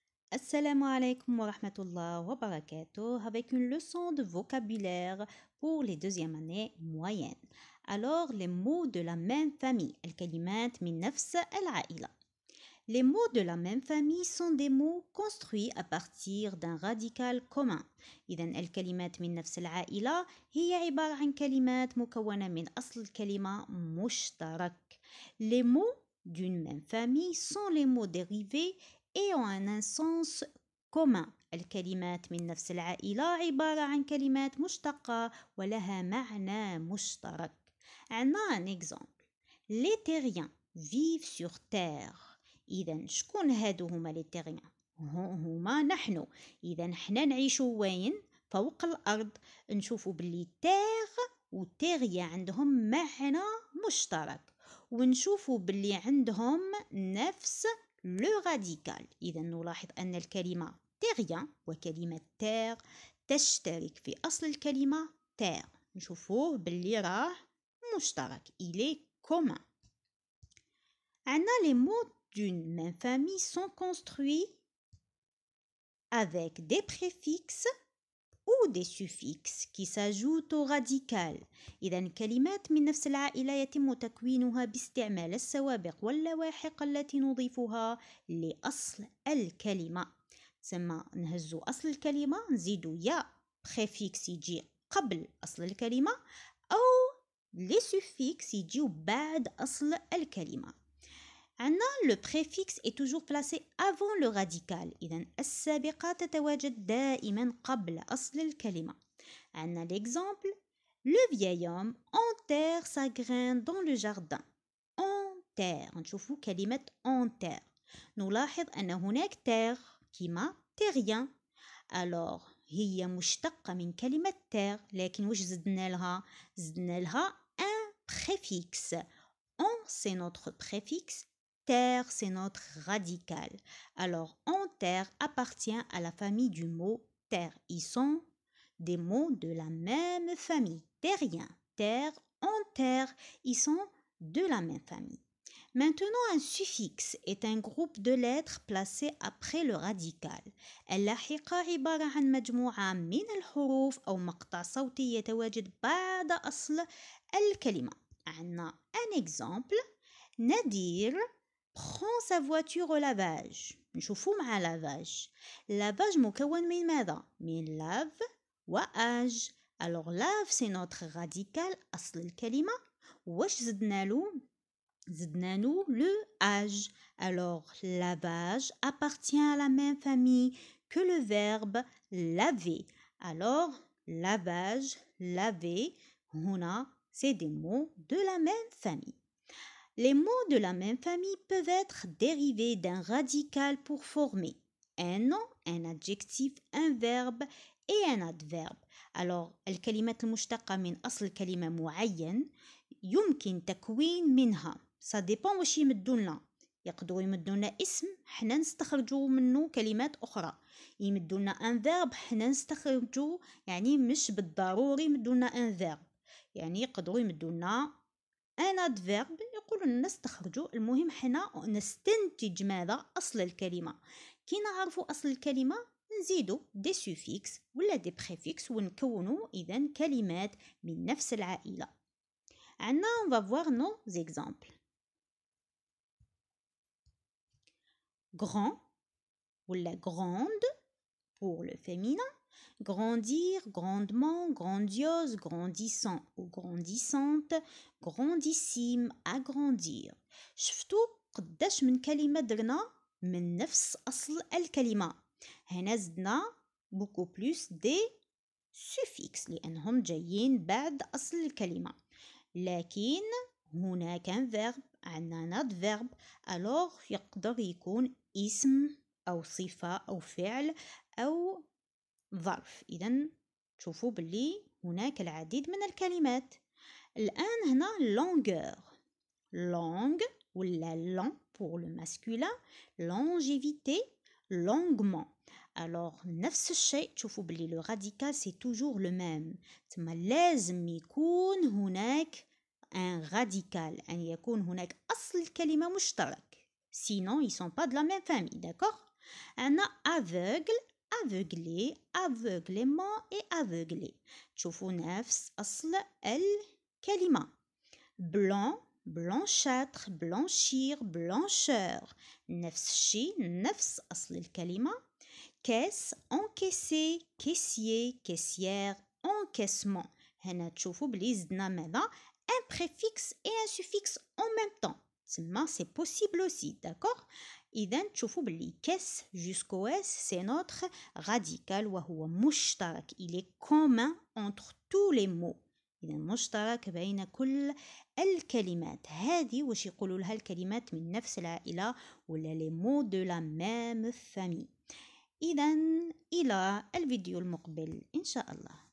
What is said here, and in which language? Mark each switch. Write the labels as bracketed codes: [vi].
[ar] Assalamu alaikum wa rahmatullah wa barakatuh [fr] avec une leçon de vocabulaire pour les deuxièmes années moyennes. Alors, les mots de la même famille, [ar] الكلمات من نفس العائلة. [fr] Les mots de la même famille sont des mots construits à partir d'un radical commun. [ar] إذن الكلمات من نفس العائلة هي عبارة عن كلمات مكونة من أصل الكلمة مشترك. [fr] Les mots d'une même famille sont les mots dérivés et ont un sens commun. [ar] الكلمات من نفس العائلة عبارة عن كلمات مشتقة ولها معنى مشترك. عنا [fr] un exemple. Les terriens vivent sur terre. [ar] إذا شكون هادو هما لي تيريان؟ هما نحن. إذا حنا نعيشو وين؟ فوق الأرض. نشوفو باللي تير و تيريا عندهم معنى مشترك ونشوفو باللي عندهم نفس لو راديكال. إذا نلاحظ أن الكلمة تيريان وكلمة تير تشترك في أصل الكلمة تير. نشوفوه باللي راه مشترك. [fr] Il est commun. Les mots d'une même famille sont construits avec des préfixes ou des suffixes qui s'ajoutent au radical. [ar] إذا الكلمات من نفس العائلة يتم تكوينها باستعمال السوابق واللواحق التي نضيفها لأصل الكلمة. ثم نهزو أصل الكلمة نزيدو يا préfixe يجي قبل أصل الكلمة أو les suffixes يجيو بعد أصل الكلمة. [fr] Le préfixe est toujours placé avant le radical. [ar] إذن السابقة تتواجد دائما قبل أصل الكلمة. [fr] L'exemple. Le vieil homme enterre sa graine dans le jardin. Enterre. [ar] نشوفوا كلمة enterre. نلاحظ أن هناك terre كما terrien. Alors هي مشتقة من كلمة terre لكن وش زدنا لها؟ زدنا لها un préfixe. [fr] C'est notre préfixe. Terre, c'est notre radical. Alors, en terre appartient à la famille du mot terre. Ils sont des mots de la même famille. Terrien, terre, en terre, ils sont de la même famille. Maintenant, un suffixe est un groupe de lettres placé après le radical. [ar] اللاحقة عبارة عن مجموعة من الحروف أو مقطع صوتي يتواجد بعد أصل الكلمة. عندنا [fr] un exemple. Nadir prend sa voiture au lavage. [ar] نشوفو مع lavage. Lavage مكون من ماذا؟ من lave و age. [fr] Alors lave c'est notre radical [ar] أصل الكلمة. واش زدنالو؟ زدنالو le age. [fr] Alors lavage appartient à la même famille que le verbe laver. Alors lavage, laver, [ar] هنا [fr] c'est des mots de la même famille. Les mots de la même famille peuvent être dérivés d'un radical pour former un nom, un adjectif, un verbe et un adverbe. [ar] Alors, الكلمات المشتقة من أصل كلمة معين يمكن تكوين منها. [fr] Ça dépend [ar] واش يمدولنا. يقدروا يمدولنا اسم حنا نستخرجوا منه كلمات أخرى. يمدولنا un verbe حنا نستخرجوا يعني مش بالضروري يمدولنا un verbe. يعني يقدروا يمدولنا un adverbe يقولون نستخرجوا. المهم حنا نستنتج ماذا؟ أصل الكلمة. كي نعرفوا أصل الكلمة نزيدوا des suffixes ولا des préfixes ونكونوا إذن كلمات من نفس العائلة. عنا [fr] on va voir nos exemples. Grand [ar] ولا [fr] grande pour le féminin. Grandir, grandement, grandiose, grandissant ou grandissante, grandissime, agrandir. [ar] شفتوا قداش من كلمة درنا من نفس أصل الكلمة. هنا زدنا [fr] beaucoup plus des suffixes [ar] لأنهم جايين بعد أصل الكلمة. لكن هناك un verbe عندنا adverbe. alors يقدر يكون اسم أو صفة أو فعل أو ظرف. إذن تشوفوا باللي هناك العديد من الكلمات. الآن هنا longueur. [fr] Longue [ar] ولا [fr] long pour le masculin. Longévité, longuement. Alors [ar] نفس الشيء تشوفوا باللي [fr] le radical c'est toujours le même. [ar] ثم لازم يكون هناك un radical. أن يكون هناك أصل الكلمة مشترك. [fr] Sinon ils sont pas de la même famille. D'accord? [ar] عندنا aveugle aveugler aveuglement et aveugler تشوفوا نفس أصل الكلمة. blanc blanchâtre blanchir blancheur نفس الشيء نفس أصل الكلمة. [fr] caisse encaisser caissier caissière encaissement [ar] هنا تشوفوا بلي زدنا ماذا [fr] un préfixe et un suffixe en même temps [ar] تسمى [fr] c'est possible aussi d'accord. [ar] إذا تشوفوا بلي [fr] caisse jusqu'au s c'est notre radical [ar] وهو مشترك [fr] il est commun entre tous les mots. [ar] إذا مشترك بين كل الكلمات. هذه واش يقولوا لها الكلمات من نفس العائلة ولا [fr] les mots de la même famille. [ar] إذا إلى الفيديو المقبل إن شاء الله.